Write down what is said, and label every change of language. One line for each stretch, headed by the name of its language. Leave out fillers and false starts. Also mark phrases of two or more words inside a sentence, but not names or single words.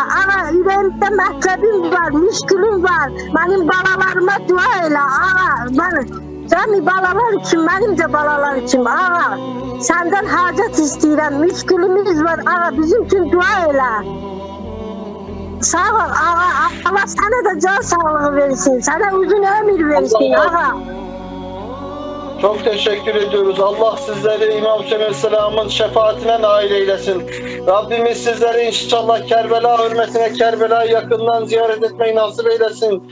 Azerbaijani: Ağa ürəyimdə mətləbim var, müşkülüm var. Mənim balalarıma dua elə. Ağa cəmi balalar üçün, mənim də balalar üçün. Ağa səndən hacət istəyirəm, müşkülümüz var. Ağa bizim üçün dua elə. Sağ ol ağa,
Turkish: Allah sana da can sağlığı versin, sana uzun ömür versin ağa. Çok teşekkür ediyoruz. Allah sizleri İmam Hüseyin Aleyhisselam'ın şefaatine nail eylesin. Rabbimiz sizleri inşallah Kerbela hürmetine Kerbela'yı yakından ziyaret etmeyi nasip eylesin.